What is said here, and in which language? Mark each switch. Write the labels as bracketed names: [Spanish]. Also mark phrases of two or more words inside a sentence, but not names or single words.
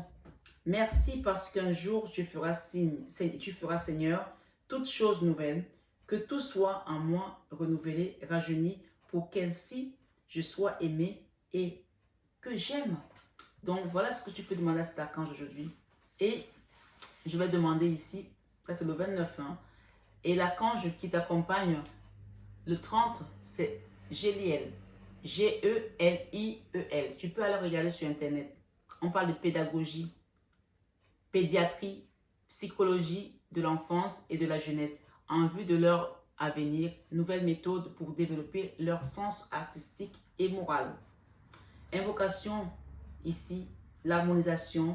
[French] Merci parce qu'un jour tu feras Seigneur toutes choses nouvelles, que tout soit en moi renouvelé, rajeuni, pour qu'ainsi je sois aimé et que j'aime. Donc, voilà ce que tu peux demander à cet archange aujourd'hui. Et je vais demander ici, ça c'est le 29, hein, et l'archange qui t'accompagne, le 30, c'est Géliel. G-E-L-I-E-L. Tu peux aller regarder sur Internet. On parle de pédagogie, pédiatrie, psychologie de l'enfance et de la jeunesse en vue de leur avenir, nouvelles méthodes pour développer leur sens artistique et moral. Invocation ici, l'harmonisation.